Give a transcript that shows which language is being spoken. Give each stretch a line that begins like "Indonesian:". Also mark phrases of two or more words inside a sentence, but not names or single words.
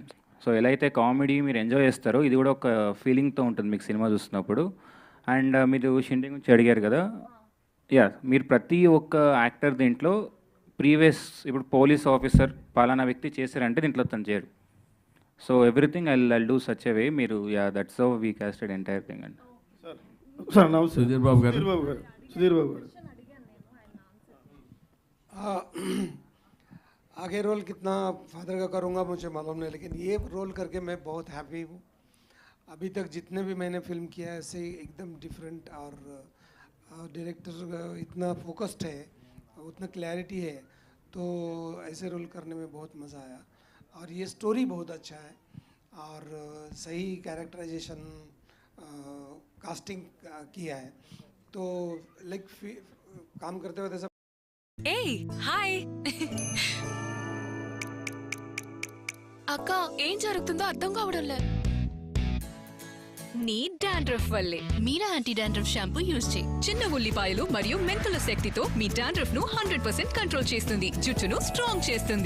Telugu: సో ఎలా అయితే కామెడీ మీరు ఎంజాయ్ చేస్తారో, ఇది కూడా ఒక ఫీలింగ్తో ఉంటుంది మీకు సినిమా చూస్తున్నప్పుడు. అండ్ మీరు షిండే గురించి అడిగారు కదా, యా, మీరు ప్రతి ఒక్క యాక్టర్ దీంట్లో ప్రీవియస్, ఇప్పుడు
English: police officer
Telugu: పలానా వ్యక్తి చేశారంటే దీంట్లో తను చేయరు.
English: So everything I do such a way. మీరు యా, that's how we casted entire thing అండి.
Telugu: సార్ నమస్తే. సుధీర్ బాబు గారు. సుధీర్ బాబు గారు,
Hindi: आगे रोल कितना फादर का करूँगा मुझे मालूम नहीं, लेकिन ये रोल करके मैं बहुत हैप्पी हूँ. अभी तक जितने भी मैंने फिल्म किया है ऐसे एकदम डिफरेंट, और डायरेक्टर इतना फोकस्ड है, उतना क्लैरिटी है, तो ऐसे रोल करने में बहुत मज़ा आया. और ये स्टोरी बहुत अच्छा है, और सही
English: characterization casting
Hindi: किया है, तो लाइक काम करते हुए ऐसा.
Telugu: ఏయ్ హాయ్ అక్క, ఏం జరుగుతుందో అర్థం కావడంలే. నీ డాండ్రఫ్ వల్లే మీరా
English: anti dandruff shampoo use
Telugu: చేయి. చిన్న ఉల్లిపాయలు మరియు మెంతుల శక్తితో మీ డాండ్రఫ్ ను 100% కంట్రోల్ చేస్తుంది, జుట్టును స్ట్రాంగ్ చేస్తుంది.